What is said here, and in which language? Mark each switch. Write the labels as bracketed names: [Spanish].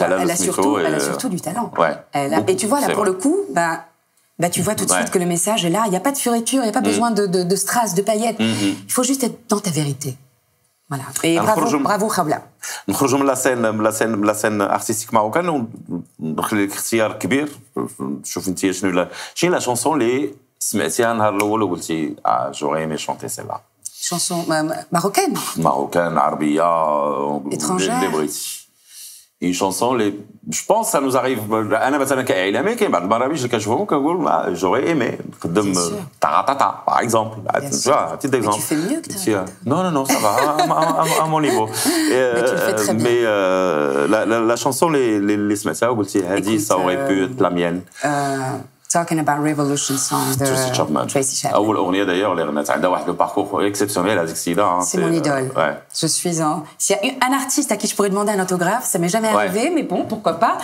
[French] Elle a surtout du talent. Et tu vois, là, pour le coup, tu vois tout de suite que le message est là. Il n'y a pas de fioriture, il n'y a pas besoin de strass, de paillettes. Il faut juste être dans ta vérité. Voilà. Et bravo Khawla. [Arabic] نخرجوا من [French] لا سين ارتستيك ماروكان [Arabic] وندخل لك اختيار كبير. شوف انت شنو لا شونسون اللي سمعتيها النهار الاول وقلتي [French] j'aurais aimé chanter celle-là. Chanson marocaine. Marocaine, عربية, étrangère. Une chanson, je pense que ça nous arrive. [Arabic] أنا مثلا كإعلامي كاين بعض البرامج اللي كنشوفهم كنقول [French] j'aurais aimé [Arabic] نقدم Taratata par exemple. [French] Tu vois, un petit exemple. Tu fais mieux que Taratata. Non, ça va à mon niveau. Mais tu le fais très bien. Mais la chanson [Arabic] اللي سمعتها وقلتي هذه [French] ça aurait pu être la mienne. Talking about Revolution song de Tracy Chapman. [Arabic] أول أغنية d'ailleurs اللي غنات عندها واحد [French] le parcours exceptionnel [Arabic] هذيك السيدة. [French] C'est mon idole. Je suis s'il y a un artiste à qui je pourrais demander un autographe, ça m'est jamais arrivé, mais bon, pourquoi pas.